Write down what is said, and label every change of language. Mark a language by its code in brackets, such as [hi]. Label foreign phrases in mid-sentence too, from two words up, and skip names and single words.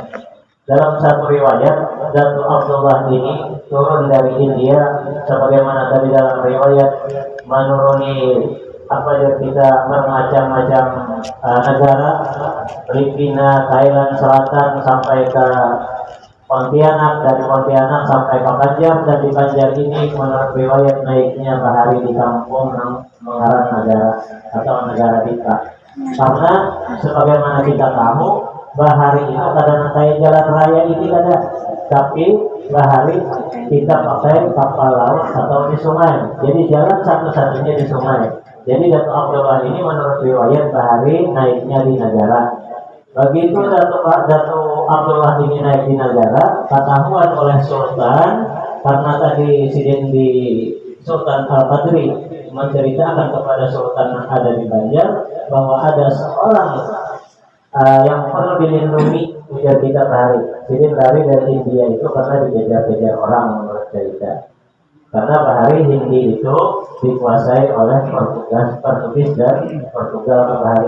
[id] Dalam satu riwayat, Datuk Abdullah ini turun dari India, sebagaimana tadi dalam riwayat menuruni kita bermacam-macam negara, Filipina, Thailand Selatan sampai ke Pontianak, dari Pontianak sampai ke Banjar, dan di Banjar ini menurut riwayat naiknya bahari di kampung mengarang negara atau negara kita. Karena sebagaimana kita tahu, bahari itu kadang kayak jalan raya ini ada, tapi bahari kita pakai kapal laut atau di sungai. Jadi jalan satu-satunya di sungai. Jadi Datuk Abdullah ini menurut riwayat bahari naiknya di negara. Begitu Datuk Abdullah ini naik di negara, ketahuan oleh Sultan, karena tadi Sidin di Sultan Al-Qadri menceritakan kepada Sultan yang ada di Banjar bahwa ada seorang yang perlu dilindungi ujar kita bahari. Sidin lari dari India itu karena dikejar-kejar orang menurut cerita. Karena bahari Hindi itu dikuasai oleh Portugis dan Portugal bahari.